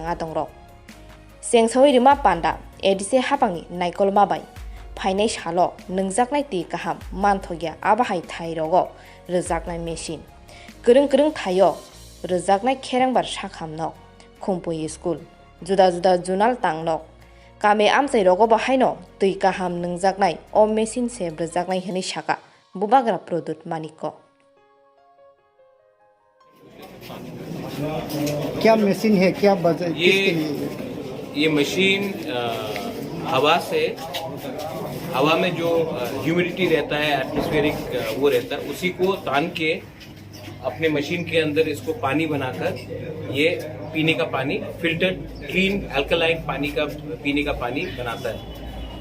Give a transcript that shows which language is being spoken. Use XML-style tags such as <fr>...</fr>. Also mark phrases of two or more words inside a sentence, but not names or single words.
<trp>adong ro Sengsawi rima panda edisi hapangni naikolma bai phainai salo nengjaknai ti kaham manthogia abahai thairogo rejaknai machine gereng thayo rejaknai kherangbar sakhamno khumpui school juda junal tangnok kame amsai rogo bahaino tui kaham nengjaknai o machine se rejaknai heni saka bubagra product maniko</trp> <hi>क्या मशीन है क्या किसके लिए ये मशीन हवा में जो ह्यूमिडिटी रहता है एटमॉस्फेरिक वो रहता है उसी को तान के अपने मशीन के अंदर इसको पानी बनाकर ये पीने का पानी</hi> <en>filtered clean alkaline</en> <hi>पानी का पीने का पानी बनाता है।</hi>